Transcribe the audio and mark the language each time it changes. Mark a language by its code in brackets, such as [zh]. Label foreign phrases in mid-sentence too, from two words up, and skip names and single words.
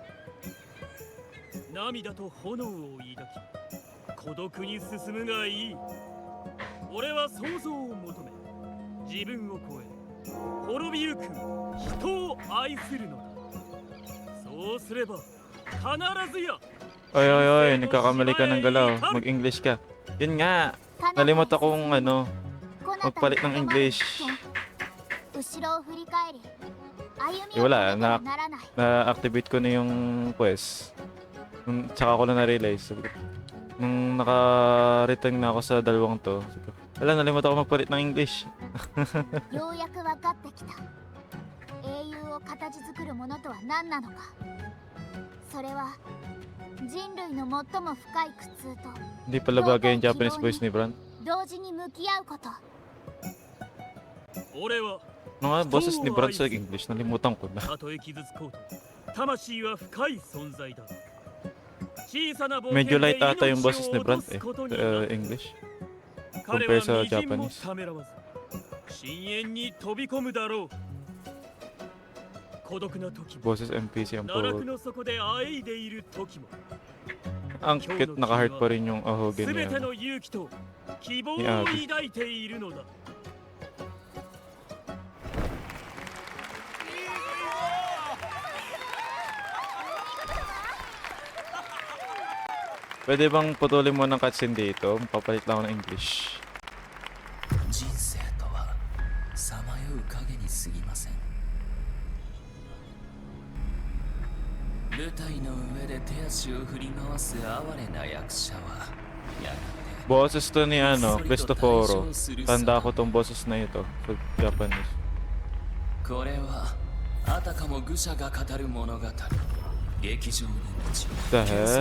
[ja] 涙と炎を抱き孤独に進むがいい。俺は想像を求め自分を超え滅びゆく人を愛するのだ。そうすれば必ずや。 [tl] Oy, oy, oy, nagkakamali ka ng galaw. Mag-English ka. Yun nga. Nalimutan kong ano, magpalit ng English. [ja] 後ろを振り返り、歩み Eh, を止 [tl] wala, [ja] めてはならない。 [tl] na-activate ko na yung quest. Tsaka ko na na-realize. Nung naka-return na ako sa dalawang to, sabi ko, wala, nalimutan ako magpalit ng English. [ja] ようやく分かってきた。英雄を形作るものとは何なのか。それは人類の最も深い苦痛と [tl] Hindi pala bagay yung Japanese voice ni Brand. [ja] 同時に向き合うこと。俺は [tl] Ano nga, boses ni Brand sa English, nalimutan ko na. [ja] たとえ傷つこうと魂は深い存在だ。小さな冒険 [tl] Medyo [ja] で [tl] light ata yung [ja] 命 [tl] boses [ja] を [tl] ni [ja] 落と [tl] Brand [ja] す [tl] eh, [ja] ことに [tl] sa [ja] なる。 [tl] English. [ja] 彼 [tl] compare [ja] は [tl] sa [ja] みじんも [tl] Japanese. [ja] ためらわず深淵に飛び込むだろう。孤独な時も [tl] Boses NPC ang [ja] 奈落 [tl] po. [ja] の底であえいでいる時も [tl] Ang cute, naka-heart pa rin yung ahogan [ja] 全 [tl] niya. [ja] ての勇気と希望をいや抱いているのだ。 [tl] Pwede bang putulin mo ng cutscene dito? Papalit lang ako ng English. [ja] 人生とはさまよう影に過ぎません。舞台の上で手足を振り回す哀れな役者はやがて [tl] Boses to ni Cristoforo. Tanda ko tong boses na ito sa Japanese. [ja] これはあたかも愚者が語る物語。劇場の街 [en] The [ja] は [en] hell?